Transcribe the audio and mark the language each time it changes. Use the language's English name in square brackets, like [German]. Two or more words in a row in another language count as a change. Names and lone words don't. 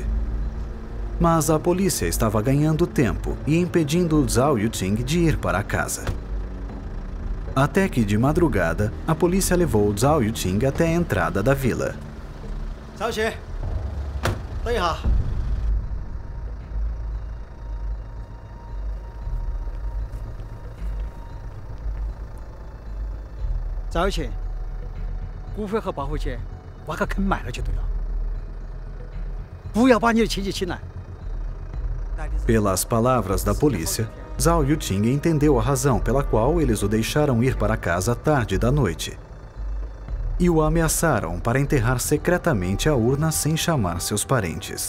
[Portuguese] Mas a polícia estava ganhando tempo e impedindo Zhao Yuting de ir para casa. Até que, de madrugada, a polícia levou Zhao Yuting até a entrada da vila. [Chinese] Zhao Yuting，等一下。Zhao Yuting，骨灰盒抱回去，挖个坑埋了就对了。不要把你的亲戚请来。 [Portuguese] Pelas palavras da polícia, Zhao Yuting entendeu a razão pela qual eles o deixaram ir para casa tarde da noite e o ameaçaram para enterrar secretamente a urna sem chamar seus parentes.